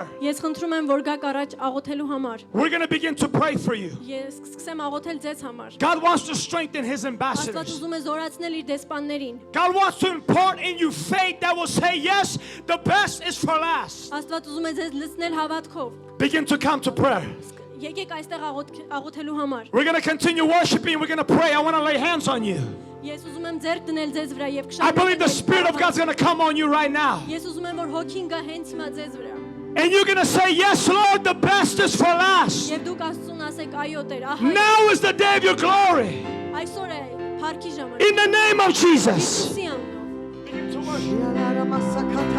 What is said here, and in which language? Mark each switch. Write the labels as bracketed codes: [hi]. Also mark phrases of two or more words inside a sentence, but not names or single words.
[hy] Ես խնդրում եմ, որ գաք առաջ աղոթելու համար։ [en] We're going to begin to pray for you. [hy] Ես կսկսեմ աղոթել ձեզ համար։ [en] God wants to strengthen his [hy] Աստված [en] ambassadors. [hy] ուզում է զորացնել իր դեսպաններին։ [en] God wants to impart in you faith that will say, yes, the best is for last. [hy] Աստված ուզում է ձեզ լցնել հավատքով։ [en] Begin to come to prayer. [hy] Եկեք այստեղ աղոթելու համար։ [en] We're going to continue worshiping. We're going to pray. I want to lay hands on you. [hy] Ես ուզում եմ ձեռք դնել ձեզ վրա եւ [en] I believe the Spirit of God's going to come on you right now. [hy] Ես ուզում եմ, որ հոգին գա հենց հիմա ձեզ վրա։ [en] And you're going to say, yes, Lord, the best is for last. [hy] Եվ դուք Աստծուն ասեք, այո Տեր, ահա [en] Now is the day of your glory. [hy] այսօր է փառքի ժամանակ։ [en] In the name of Jesus. [hy] Հիսուսի անունով։ [en] Begin to worship.